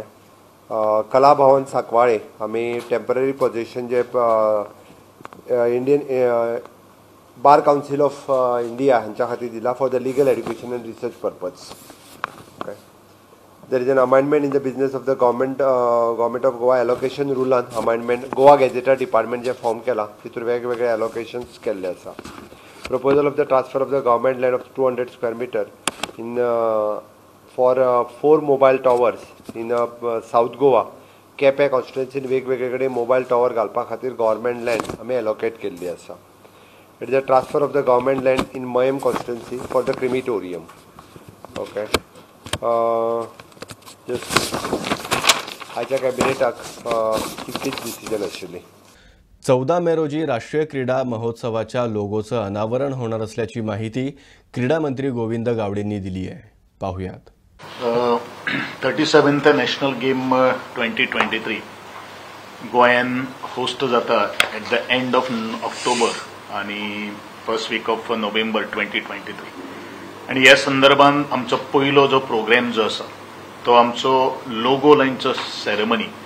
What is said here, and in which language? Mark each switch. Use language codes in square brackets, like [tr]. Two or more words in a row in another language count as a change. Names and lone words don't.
[kok] कला भवन सांकवाळे आमी [en] temporary position [kok] जे इंडियन बार काउन्सिल ऑफ इंडिया हांच्या खातीर दिला [en] for the legal education and research purpose. [kok] ओके. [en] There is an amendment in the business of the government of Goa allocation rules amendment [kok] गोवा गॅजेटा डिपार्टमेंट जे फॉर्म केला तितूर वेगवेगळे एलोकेशन्स केल्ले आसा. [en] Proposal of the transfer of the government land of 200 square meter in for 4 mobile towers in South Goa [kok] केपें कॉन्स्टिट्युएन्सीन वेगवेगळे कडेन [en] mobile tower [kok] घालपा खातीर [en] government land [kok] आमी एलोकेट केल्ली आसा. [en] It is a transfer of the government land in Mayem constituency for the crematorium. ओके. [kok] आयच्या कॅबिनेटाक तितकीच डिसिजन आशिल्ली. [mr] 14 मे रोजी राष्ट्रीय क्रीडा महोत्सवाच्या लोगोचं अनावरण होणार असल्याची माहिती क्रीडा मंत्री गोविंद गावडेंनी दिली आहे. पाहूयात. [kok] 37th नॅशनल गेम 2023 गोंयान होस्ट जाता [en] at the end of October [kok] आणि [en] first week of November [kok] 2023 आणि ह्या संदर्भात आमचो पयलो जो प्रोग्राम जो आसा तो आमचो लोगो लायनचो सेरेमनी